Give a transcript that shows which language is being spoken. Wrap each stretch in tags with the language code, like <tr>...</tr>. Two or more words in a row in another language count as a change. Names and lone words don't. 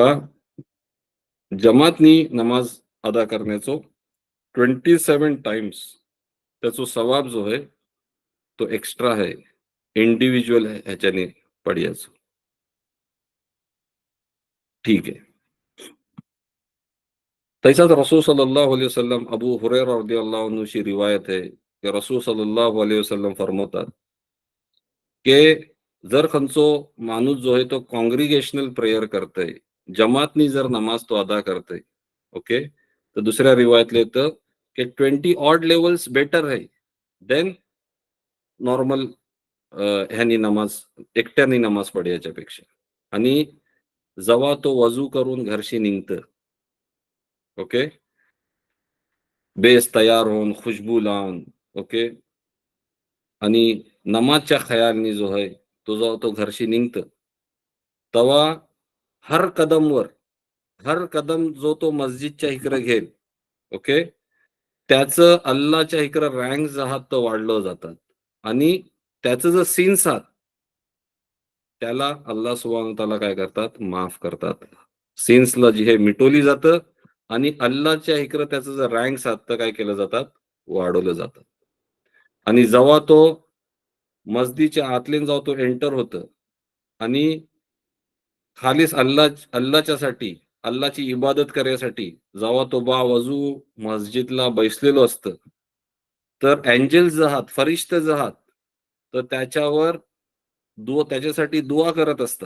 <mr>जमातनी नमाज अदा करण्याचो</mr> <en>27 times</en> <mr>त्याचा सवाब जो आहे तो एक्स्ट्रा आहे. इंडिव्हिज्युअल ह्याच्याने पडयाचं. ठीक आहे. तैसाच रसूल</mr> <ar>صلى الله عليه وسلم</ar> <mr>अबू हुरैरा</mr> <ar>رضي الله عنه</ar> <mr>ची रिवायत है की रसूल</mr> <ar>صلى الله عليه وسلم</ar> <mr>फरमावतात की जर खंचो माणूस जो आहे तो</mr> <en>congregational prayer</en> <mr>करतोय, जमातनी जर नमाज तो अदा करतोय, ओके, तर दुसऱ्या रिवायतला येतं की</mr> <en>20 odd levels better</en> <mr>आहे</mr> <en>than normal</en> <mr>ह्यानी नमाज एकट्याने नमाज पडायच्या पेक्षा. आणि जेव्हा तो वजू करून घरशी निघतं, ओके, बेस तयार होऊन खुशबू लावून, ओके, आणि नमाजच्या खयालनी जो आहे तो जेव्हा तो घरशी निघतं, तेव्हा हर कदमवर हर कदम जो तो मस्जिदच्या इकडे घेईल, ओके, त्याचं अल्लाच्या इकडे रँक आहात तर वाढलं जातात. आणि त्याचं जर सिन्स आहात, त्याला</mr> <ar>الله سبحانه تعالى</ar> <mr>काय करतात, माफ करतात. सिन्सला जी हे मिटवली जातं आणि अल्लाच्या इकडे त्याचं जर रँक साधतं काय केलं जातात, वाढवलं जातं. आणि जेव्हा तो मस्जिदच्या आतले जेव्हा तो एंटर होतं आणि खालीच अल्लाच्यासाठी अल्लाची इबादत करण्यासाठी जेव्हा तो वजू मस्जिदला बैसलेलो असतं, तर एंजल्स आहात, फरिश्ते आहात, तर त्याच्यावर त्याच्यासाठी दुआ करत असतात.</mr>